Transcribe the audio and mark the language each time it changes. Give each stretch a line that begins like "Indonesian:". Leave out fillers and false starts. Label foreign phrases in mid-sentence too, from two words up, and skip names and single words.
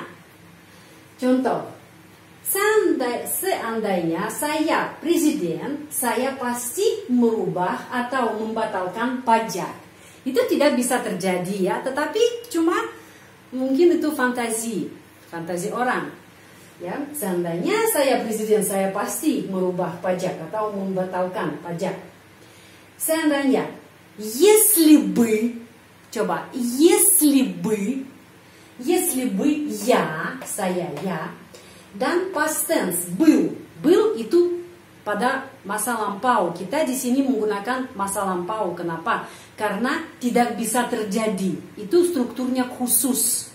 Indonesian: Contoh, seandainya saya presiden, saya pasti merubah atau membatalkan pajak. Itu tidak bisa terjadi, ya, tetapi cuma mungkin itu fantasi orang, ya. Seandainya saya presiden, saya pasti merubah pajak atau membatalkan pajak. Seandainya,
Russian: если бы,
Indonesian: coba,
Russian: если бы
Indonesian: ya, saya ya. Dan
English: past tense
Indonesian: был itu pada masa lampau. Kita di sini menggunakan masa lampau. Kenapa? Karena tidak bisa terjadi. Itu strukturnya khusus.